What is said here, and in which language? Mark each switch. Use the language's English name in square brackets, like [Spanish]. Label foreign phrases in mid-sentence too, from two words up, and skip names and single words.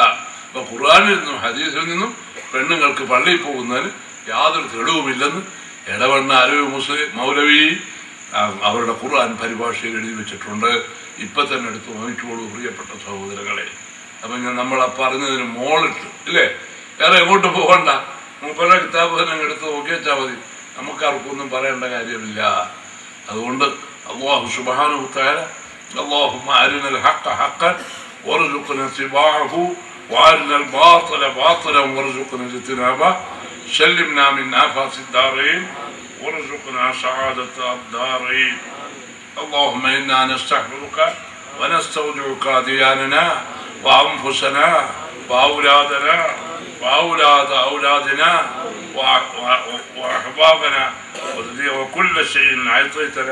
[Malayalam] അപ്പൊ ഖുർആനിൽ നിന്നും ഹദീസിൽ നിന്നും പെണ്ണുങ്ങൾക്ക് പള്ളിയിൽ പോകുന്നതിന് യാതൊരു തെളിവുമില്ലെന്ന് ഇടവണ്ണ അരവ് മുസ്ലിം മൗലവി അവരുടെ ഖുർആൻ പരിഭാഷയിൽ എഴുതി വെച്ചിട്ടുണ്ട്. ഇപ്പൊ തന്നെ എടുത്ത് വാങ്ങിച്ചോളൂ പ്രിയപ്പെട്ട സഹോദരങ്ങളെ. അപ്പൊ ഞാൻ നമ്മൾ പറഞ്ഞതിന് മോളിട്ട് ഇല്ലേ, വേറെ എങ്ങോട്ട് പോകണ്ട, മൂപ്പരുടെ കിതാബ് തന്നെ എടുത്ത് നോക്കിയാൽ മതി, നമുക്കാർക്കൊന്നും പറയേണ്ട കാര്യമില്ല. [Arabic] അതുകൊണ്ട് الله سبحانه وتعالى اللهم أرنا الحق حقا وارزقنا اتباعه وأرنا الباطل باطلا وارزقنا اجتنابه سلمنا من آفات الدارين وارزقنا سعادة الدارين. اللهم إنا نستغفرك ونستودعك دياننا وأنفسنا وأولادنا وأولاد أولادنا وأحبابنا وكل شيء أعطيتنا.